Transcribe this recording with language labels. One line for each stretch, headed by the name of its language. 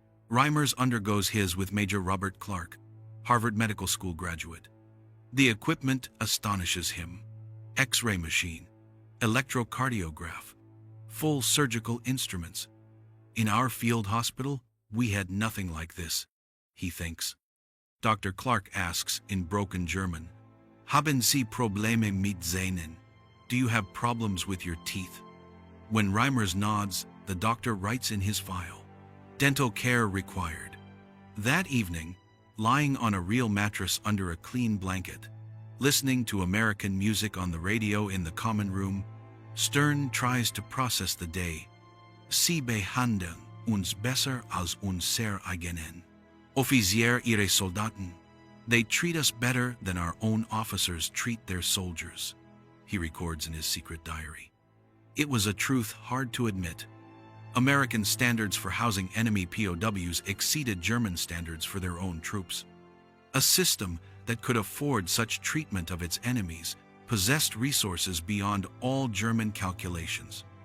English: Reimers undergoes his with Major Robert Clark, Harvard Medical School graduate. The equipment astonishes him. X-ray machine, electrocardiograph, full surgical instruments. In our field hospital, we had nothing like this, he thinks. Dr. Clark asks in broken German,
German: Haben Sie Probleme mit Zähnen?
English: Do you have problems with your teeth? When Reimers nods, the doctor writes in his file, dental care required. That evening, lying on a real mattress under a clean blanket, listening to American music on the radio in the common room, Stern tries to process the day.
German: Sie behandeln uns besser als unser eigenen Offizier ihre Soldaten.
English: They treat us better than our own officers treat their soldiers, he records in his secret diary. It was a truth hard to admit. American standards for housing enemy POWs exceeded German standards for their own troops. A system that could afford such treatment of its enemies possessed resources beyond all German calculations.